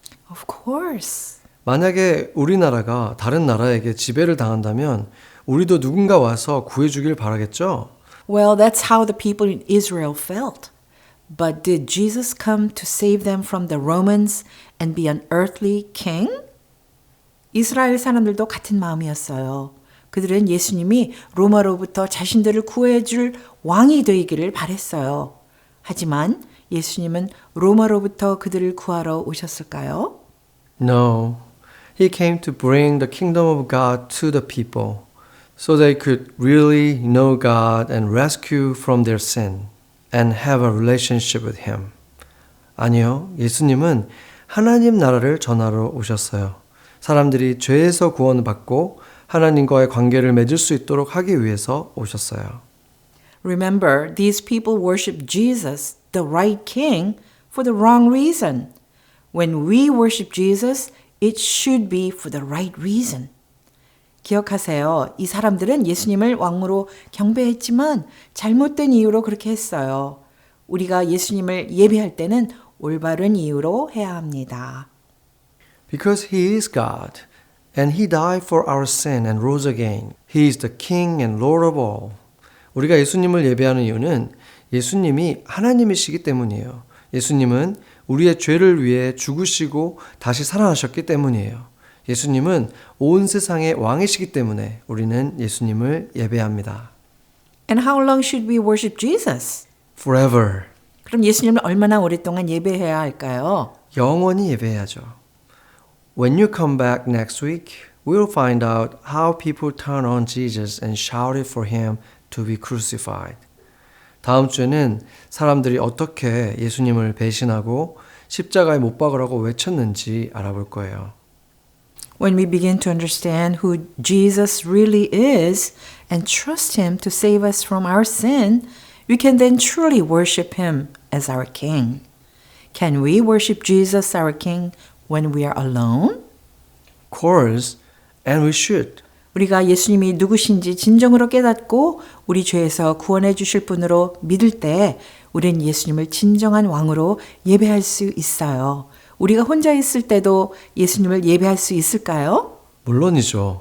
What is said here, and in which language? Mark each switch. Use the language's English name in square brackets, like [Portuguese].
[English] Of course. [Korean] 만약에 우리나라가 다른 나라에게 지배를 당한다면 우리도 누군가 와서 구해주길 바라겠죠? [English] Well, that's how the people in Israel felt. But did Jesus come to save them from the Romans and be an earthly king? [Korean] 이스라엘 사람들도 같은 마음이었어요. 그들은 예수님이 로마로부터 자신들을 구해줄 왕이 되기를 바랬어요. 하지만 예수님은 로마로부터 그들을 구하러 오셨을까요? [English] No. He came to bring the kingdom of God to the people. so they could really know God and rescue from their sin and have a relationship with Him. [Korean] 아니요, 예수님은 하나님 나라를 전하러 오셨어요. 사람들이 죄에서 구원을 받고 하나님과의 관계를 맺을 수 있도록 하기 위해서 오셨어요. [English] Remember, these people worship Jesus, the right king, for the wrong reason. When we worship Jesus, it should be for the right reason. [Korean] 기억하세요. 이 사람들은 예수님을 왕으로 경배했지만 잘못된 이유로 그렇게 했어요. 우리가 예수님을 예배할 때는 올바른 이유로 해야 합니다. [English] Because He is God, and He died for our sin and rose again. He is the King and Lord of all. [Korean] 우리가 예수님을 예배하는 이유는 예수님이 하나님이시기 때문이에요. 예수님은 우리의 죄를 위해 죽으시고 다시 살아나셨기 때문이에요. 예수님은 온 세상의 왕이시기 때문에 우리는 예수님을 예배합니다. [English] And how long should we worship Jesus? Forever. [Korean] 그럼 예수님을 얼마나 오랫동안 예배해야 할까요? 영원히 예배해야죠. [English] When you come back next week, we'll find out how people turned on Jesus and shouted for Him to be crucified. [Korean] 다음 주에는 사람들이 어떻게 예수님을 배신하고 십자가에 못 박으라고 외쳤는지 알아볼 거예요. [English] When we begin to understand who Jesus really is and trust Him to save us from our sin, we can then truly worship Him as our King. Can we worship Jesus, our King, when we are alone? Of course, and we should. [Korean] 우리가 예수님이 누구신지 진정으로 깨닫고 우리 죄에서 구원해 주실 분으로 믿을 때 우리는 예수님을 진정한 왕으로 예배할 수 있어요. 우리가 혼자 있을 때도 예수님을 예배할 수 있을까요? 물론이죠.